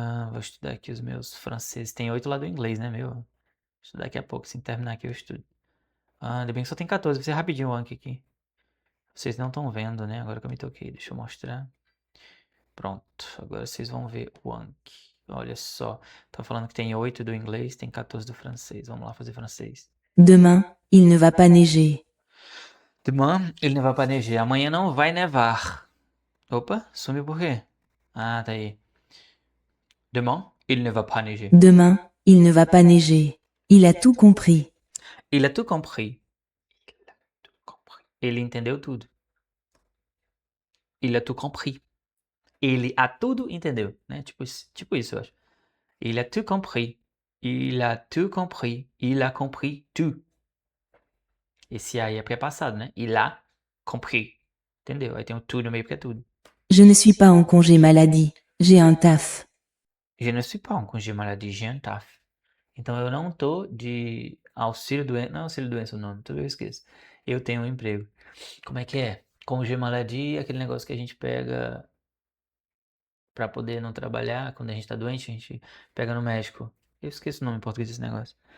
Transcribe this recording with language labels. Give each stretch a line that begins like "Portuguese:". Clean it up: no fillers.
Portuguese: Vou estudar aqui os meus franceses. Tem 8 lá do inglês, né, meu? Vou estudar daqui a pouco, se terminar aqui eu estudo. Ainda bem que só tem 14, vai ser rapidinho o Anki aqui. Vocês não estão vendo, né? Agora que eu me toquei, deixa eu mostrar. Pronto, agora vocês vão ver o Anki. Olha só, tá falando que tem 8 do inglês, tem 14 do francês. Vamos lá fazer francês.
French: Demain, il ne va pas neiger. Demain, il ne va pas neiger.
Portuguese: Amanhã não vai nevar. Opa, sumiu por quê? Ah, tá aí.
French: Demain, il ne va pas neiger. Demain, il ne va pas neiger. Il a tout compris. Il a tout compris.
Portuguese: Ele entendeu tudo.
French: Il a tout compris.
Portuguese: Ele a tudo entendeu, né? Tipo isso, eu acho. Il a tout compris.
French: Il a tout compris. Il a compris tout.
Portuguese: Esse aí é porque é passado, né?
French: Il a compris.
Portuguese: Entendeu? Aí tem o tout no meio porque é tudo.
French: Je ne suis pas en congé maladie. J'ai un taf. Je ne suis pas en congé maladie, j'ai un taf.
Portuguese: Então eu não tô de auxílio doença. Não é auxílio doença o nome, tudo eu esqueço. Eu tenho um emprego. Como é que é? Congé maladie é aquele negócio que a gente pega pra poder não trabalhar. Quando a gente tá doente, a gente pega no médico. Eu esqueço o nome em português desse negócio.